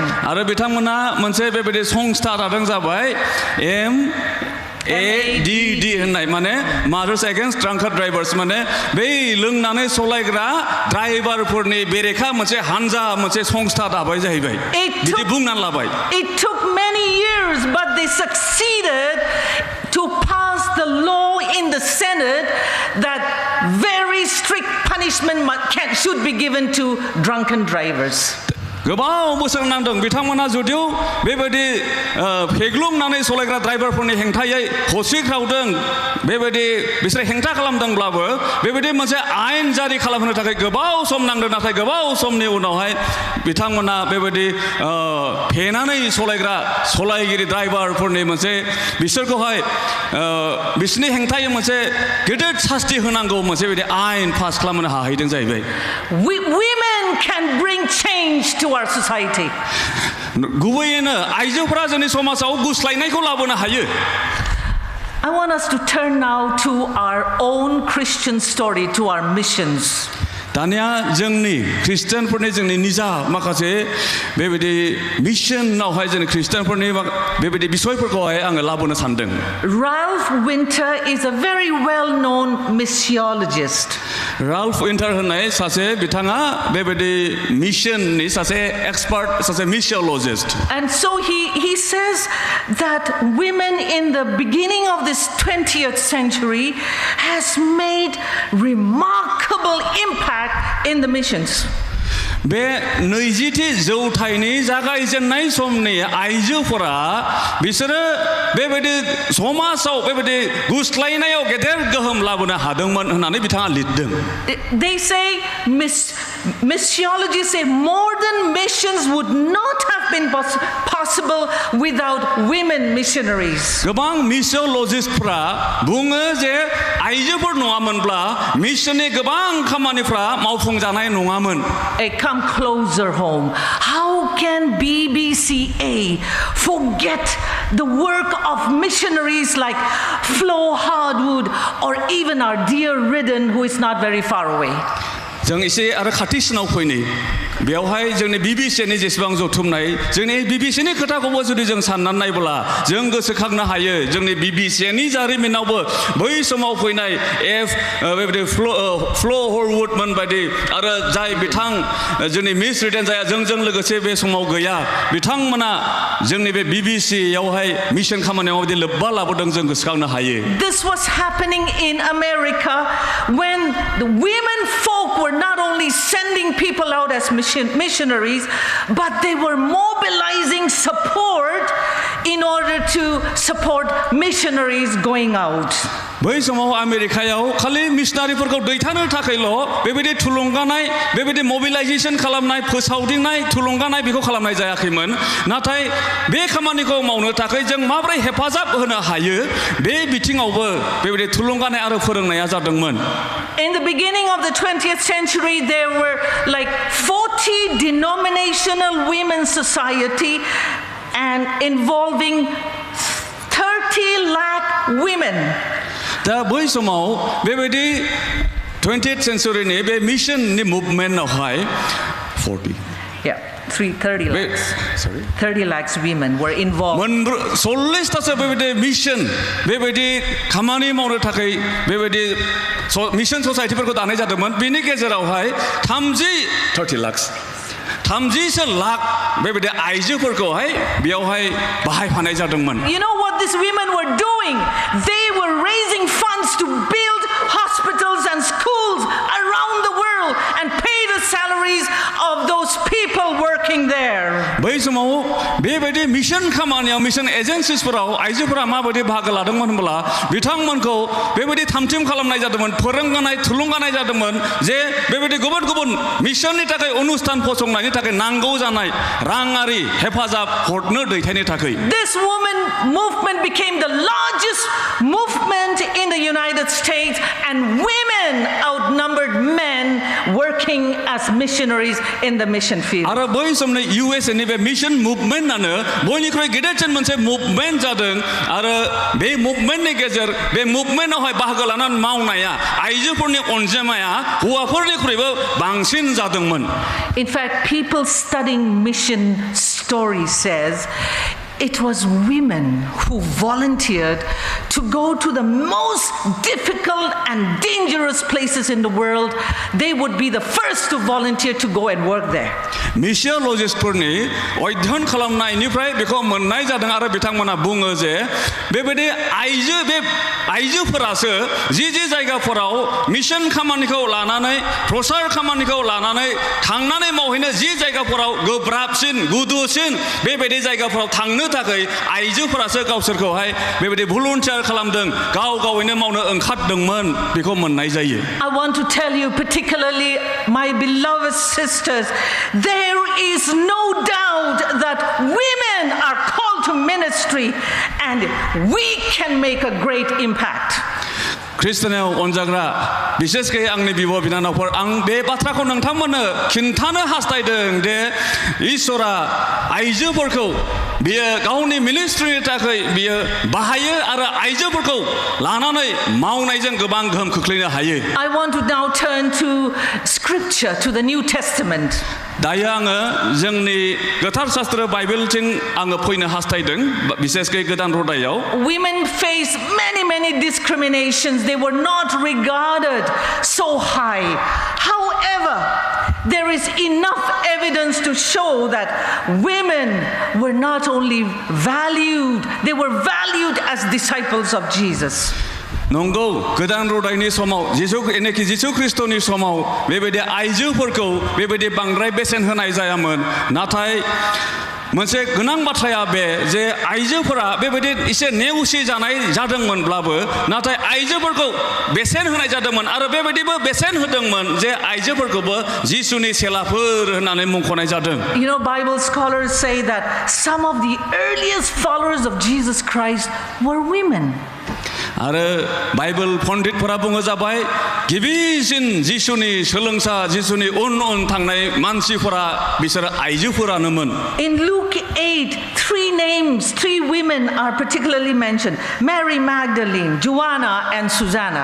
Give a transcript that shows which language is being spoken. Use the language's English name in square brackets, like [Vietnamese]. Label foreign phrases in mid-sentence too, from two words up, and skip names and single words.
[Bodo] आरो बिथांमोना मोनसे बेबायदि संस्था दादों जाबाय MADD होननाय माने Mothers Against Drunken Drivers माने बै लोंनानै सलायग्रा ड्राइभारफोरनि बेरेखा मोनसे हानजा मोनसे संस्था दाबाय जाहैबाय बिदि बुंनानै लाबाय [English] It took many years, but they succeeded to pass the law in the Senate that very strict punishment should be given to drunken drivers. [Bodo] गोबाव बोसोर नांदों बिथांमोना जुदिव बेबायदि फेग्लुंनानै सलायग्रा ड्राइभारफोरनि हेंथायै हसिख्रावदों बेबायदि बिसोर हेंथा खालामदोंब्लाबो बेबायदि मोनसे आयेन जारि खालामनो थाखाय गोबाव सम नांदों नाथाय गोबाव समनि उनावहाय बिथांमोना बेबायदि फेनानै सलायग्रा सलायगिरि ड्राइभारफोरनि मोनसे बिसोरखौहाय बिसोरनि हेंथायै मोनसे गिदिर सास्ति होनांगौ मोनसे बिदि आयेन पास खालामनो हाहैदों जाहैबाय [English] Women can bring change to our society. [Bodo] गुबैयैनो आइजोफोरा जोंनि समाजाव गुस्लायनायखौ लाबोनो हायो [English] I want us to turn now to our own Christian story, to our missions. [Bodo] दानिया जोंनि खृष्टानफोरनि जोंनि निजा माखासे बेबायदि मिशनावहाय जोंनि खृष्टानफोरनि बेबायदि बिसयफोरखौहाय आङो लाबोनो सानदों [English] Ralph Winter is a very well-known missiologist. [Bodo] Ralph Winter होननाय सासे बिथाङा बेबायदि मिशननि सासे एक्सपार्ट सासे मिशियोलॉजिस्ट [English] And so he says that women in the beginning of this 20th century has made remarkable impact in the missions. [Bodo] बे 20थि जौथाइनि जागायजेननाय समनि आइजोफोरा बिसोरो बेबायदि समाजाव बेबायदि गुस्लायनायाव गेदेर गोहोम लाबोनो हादोंमोन होननानै बिथाङा लिरदों. [English] They say, missiologists say modern missions would not have been possible without women missionaries. [Bodo] गोबां मिसियोलजिस्टफोरा बुङो जे आइजोफोर नङामोनब्ला मिशननि गोबां खामानिफ्रा मावफुंजानाय नङामोन. [English] Come closer home. How can Bbca forget the work of missionaries like Flo Hardwood or even our dear Ridden, who is not very far away? [Bodo] जों एसे आरो खाथिसिनाव फैनि बेवहाय जोंनि बिबिसिनि जेसेबां जथुमनाय जोंनि बिबिसिनि खोथाखौबो जुदि जों साननानै नायब्ला जों गोसोखांनो हायो जोंनि बिबिसिनि जारिमिनावबो बै समाव फैनाय बेबायदि फ्लो हरवुडमोन बायदि आरो जाय बिथां जोंनि मिस रिडेन जाया जोंजों लोगोसे बे समाव गैया बिथांमोना जोंनि बे बिबिसियावहाय मिशन खामानियाव बायदि लोब्बा लाबोदों जों गोसोखांनो हायो. [English] This was happening in America when the women folk were not only sending people out as missionaries, but they were mobilizing support in order to support missionaries going out. [Bodo] बै समाव आमेरिकायाव खालि मिशनारिफोरखौ दैथायनो थाखायल' बेबायदि थुलुंगानाय बेबायदि मोबिलाइजेशन खालामनाय फोसावदिंनाय थुलुंगानाय बेखौ खालामनाय जायाखैमोन नाथाय बे खामानिखौ मावनो थाखाय जों माबोरै हेफाजाब होनो हायो बे बिथिङावबो बेबायदि थुलुंगानाय आरो फोरोंनाया जादोंमोन. [English] In the beginning of the 20th century, there were like 40 denominational women's society and involving 30 lakh women. [Bodo] दा बै समाव बेबायदि 20th centuryनि बे मिशननि मुभमेन्टआवहाय [English] 30 lakhs women were involved. [Bodo] 40तासो बेबायदि मिशन बेबायदि खामानि मावनो थाखाय बेबायदि मिशन ससाइटिफोरखौ दानाय जादोंमोन बेनि गेजेरावहाय 30 लाख बेबायदि आइजोफोरखौहाय बेयावहाय बाहायफानाय जादोंमोन. [English] You know what these women were doing? They were raising funds to build hospitals and schools around the world and pay the salaries of those people working there. [Bodo] बै समाव बेबायदि मिशन खामानियाव [English] mission agencies [Bodo] आइजोफोरा माबायदि बाहागो लादोंमोन होनब्ला बिथांमोनखौ बेबायदि थामथिम खालामनाय जादोंमोन फोरोंगानाय थुलुंगानाय जादोंमोन जे बेबायदि गुबुन गुबुन मिशननि थाखाय अनुस्थान फसंनायनि थाखाय नांगौ जानाय राङारि हेफाजाब हरनो दैथायनो थाखाय. [English] This woman movement became the largest movement in the United States and women outnumbered men working as missionaries in the mission field. [Bodo] आरो बै समनि USA नि बे [English] mission movement [Bodo] बयनिख्रुइ गेदेरसिन मोनसे मुभमेन्ट जादों आरो बे मुभमेन्टनि गेजेर बे मुभमेन्टआवहाय बाहागो लानानै मावनाया आइजोफोरनि अनजिमाया हौवाफोरनिख्रुइबो बांसिन जादोंमोन. [English] In fact, people studying mission story says it was women who volunteered to go to the most difficult and dangerous places in the world. They would be the first to volunteer to go and work there. [Bodo] मिसियोलजिस्टफोरनि अध्ययन खालामनायनिफ्राय बेखौ मोननाय जादों आरो बिथांमोना बुङो जे बेबायदि आइजोफोरासो जि जायगाफोराव मिशन खामानिखौ लानानै प्रसार खामानिखौ लानानै थांनानै मावहैनो जि जायगाफोराव गोब्राबसिन गुदुसिन बेबायदि जायगाफोराव थांनो थाखाय आइजोफोरासो गावसोरखौहाय बेबायदि भलुन्टियार खालामदों गाव गावैनो मावनो ओंखारदोंमोन बेखौ मोननाय जायो. [English] I want to tell you, particularly my beloved sisters, there is no doubt that women are called to ministry and we can make a great impact. [Bodo] ख्रिस्टियानाव अनजाग्रा बिसेसकै आंनि बिब' बिनानावफोर आं बे बाथ्राखौ नोंथांमोननो खिन्थानो हास्थायदों दे इसोरा आइजोफोरखौ बियो गावनि मिनिस्ट्रिनि थाखाय बियो बाहायो आरो आइजोफोरखौ लानानै मावनायजों गोबां गोहोम खोख्लैनो हायो. [English] I want to now turn to scripture, to the New Testament. [Bodo] दायो आङो जोंनि गोथार शास्त्र बाइबेलथिं आङो फैनो हास्थायदों बिसेसकै गोदान रदायाव. [English] Women face many discriminations. They were not regarded so high. However, there is enough evidence to show that women were not only valued, they were valued as disciples of Jesus. [Bodo] नंगौ गोदान रुदायनि समाव जिसु ख्रिस्ट'नि समाव बेबायदि आइजोफोरखौ बेबायदि बांद्राय बेसेन होनाय जायामोन नाथाय मोनसे गोनां बाथ्राया बे जे आइजोफोरा बेबायदि एसे नेवसि जानाय जादोंमोनब्लाबो नाथाय आइजोफोरखौ बेसेन होनाय जादोंमोन आरो बेबायदिबो बेसेन होदोंमोन जे आइजोफोरखौबो जिसुनि सेलाफोर होननानै मुंख'नाय जादों [English] You know, Bible scholars say that some of the earliest followers of Jesus Christ were women. [Bodo] आरो बाइबेल पण्डितफोरा बुङो जाबाय गिबिसिन जिसुनि सोलोंसा जिसुनि उन थांनाय मानसिफोरा बिसोर आइजोफोरानोमोन [English] In Luke 8, three women are particularly mentioned: Mary Magdalene, Joanna, and Susanna.